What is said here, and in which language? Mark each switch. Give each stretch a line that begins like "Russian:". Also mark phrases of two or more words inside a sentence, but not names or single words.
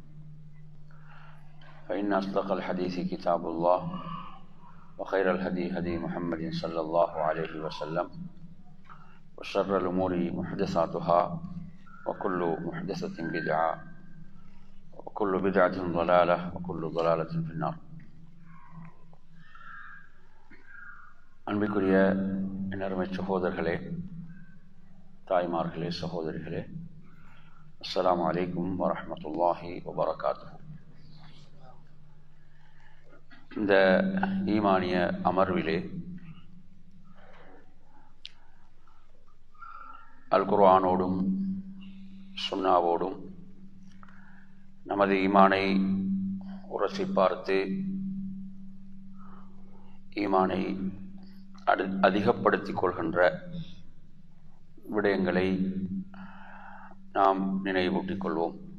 Arabic: فإن أصدق الحديث كتاب الله وخير الهدي هدي محمد صلى الله عليه وسلم وشر الأمور محدثاتها وكل محدثة بدعة وكل بدعة ضلالة وكل ضلالة في النار.
Tamil: அன்பிற்குரிய அருமை சகோதரர்களே, தாய்மார்களே, சகோதரிகளே,
Arabic: السلام عليكم ورحمة الله وبركاته.
Tamil: இந்த ஈமானிய அமர்விலே அல் குர்ஆனோடும் சுன்னாவோடும் நமது ஈமானை உரசி பார்த்து ஈமானை அதிகப்படுத்திக் கொள்கின்ற விடயங்களை நாம் நினைவூட்டிக் கொள்வோம்.